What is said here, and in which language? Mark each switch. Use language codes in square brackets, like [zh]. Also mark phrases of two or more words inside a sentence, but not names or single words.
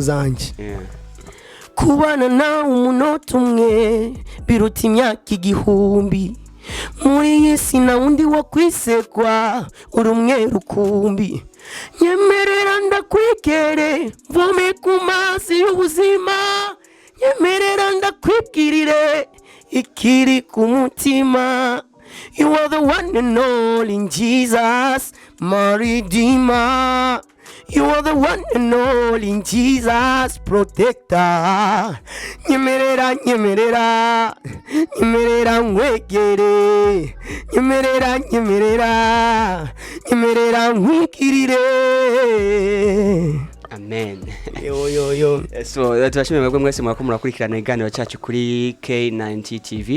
[rn] zanje kubana nawe umunota umwe biruta imyaka igihumbi muri iyi si na wundi wo kwisekwa uri umwe rukumbi nyemerera ndakwigere mvome ku mazi y'ubuzima nyemerera ndakwibwirire ikiri ku mutima. [en] You are the one and all in Jesus, my Redeemer. You are the one and all in Jesus, protector. [rn] Nyemerera, nyemerera, nyemerera mwegere. Nyemerera, nyemerera, nyemerera mwikirire. Amen. Yo. So turashimira mwebwe mwese mwako murakurikirana iganiro cyacu kuri K90 TV.